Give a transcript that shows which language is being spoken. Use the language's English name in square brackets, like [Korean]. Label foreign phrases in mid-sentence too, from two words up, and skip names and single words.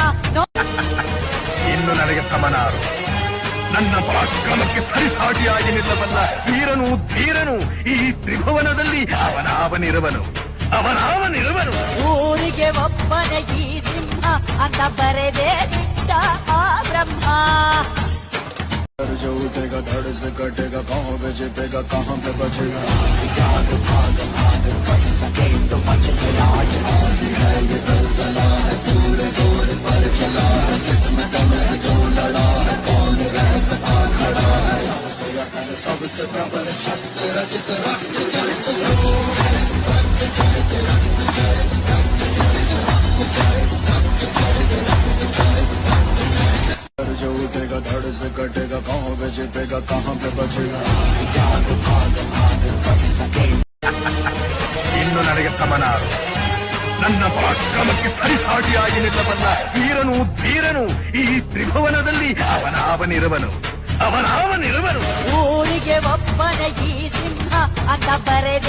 [Kannada] ಇನ್ನು ನನಗೆ ಸಮನಾರು ನನ್ನ ಪರಾಕ್ರಮಕ್ಕೆ ಸರಿಸಾಟಿಯಾಗಿ ನಿಲ್ಲಬಲ್ಲ ವೀರನು ಧೀರನು ಈ ತ್ರಿಭುವನದಲ್ಲಿ ಅವನಾವನಿರುವನು. ಊರಿಗೆ ಒಬ್ಬನ ಈ ಸಿಂಹ ಅಂತ ಬರೆದೇ ಬಿಟ್ಟ ಆ ಬ್ರಹ್ಮ. [Hindi] जो उठेगा धड़ से कटेगा, कहाँ पे छिपेगा, कहाँ पे बचेगा. बच सके तो बच गया. है ये ज़लज़ला है, पूरे जोर पर चला है. किस्मत में जो लड़ा है, कौन रह सका खड़ा है. सबसे प्रबल शस्त्र रचित रक्त चरित जो उठेगा धड़ से कटेगा, कहाँ पे छिपेगा, कहाँ पे बचेगा. [Kannada] ಇನ್ನು ನನಗೆ ಸಮನಾರು ನನ್ನ ಪರಾಕ್ರಮಕ್ಕೆ ಸರಿಸಾಟಿಯಾಗಿ ನಿಲ್ಲಬಲ್ಲ ವೀರನು ಧೀರನು ಈ ತ್ರಿಭುವನದಲ್ಲಿ ಅವನಾವನಿರುವನು. ಊರಿಗೆ ಒಬ್ಬನ ಈ ಸಿಂಹ ಅಂತ ಬರೆದೆ.